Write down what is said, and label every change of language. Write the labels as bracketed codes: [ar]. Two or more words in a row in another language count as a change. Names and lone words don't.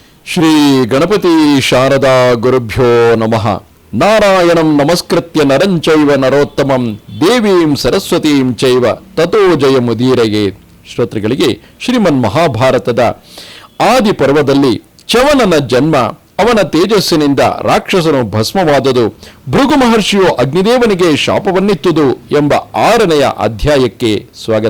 [sa] ಶ್ರೀ ಗಣಪತಿ ಶಾರದಾ ಗುರುಭ್ಯೋ ನಮಃ. ನಾರಾಯಣಂ ನಮಸ್ಕೃತ್ಯ ನರಂಚೈವ ನರೋತ್ತಮಂ ದೇವೀಂ ಸರಸ್ವತೀಂ ಚೈವ ತಥೋ ಜಯಮುದೀರಯೇ. [kn] ಶ್ರೋತೃಗಳಿಗೆ ಶ್ರೀಮನ್ ಮಹಾಭಾರತದ ಆದಿ ಪರ್ವದಲ್ಲಿ ಚ್ಯವನನ ಜನ್ಮ, ಅವನ ತೇಜಸ್ಸಿನಿಂದ ರಾಕ್ಷಸನು ಭಸ್ಮವಾದುದು, ಭೃಗು ಮಹರ್ಷಿಯು ಅಗ್ನಿದೇವನಿಗೆ ಶಾಪವನ್ನಿತ್ತುದು ಎಂಬ 6ನೆಯ ಅಧ್ಯಾಯಕ್ಕೆ ಸ್ವಾಗತ.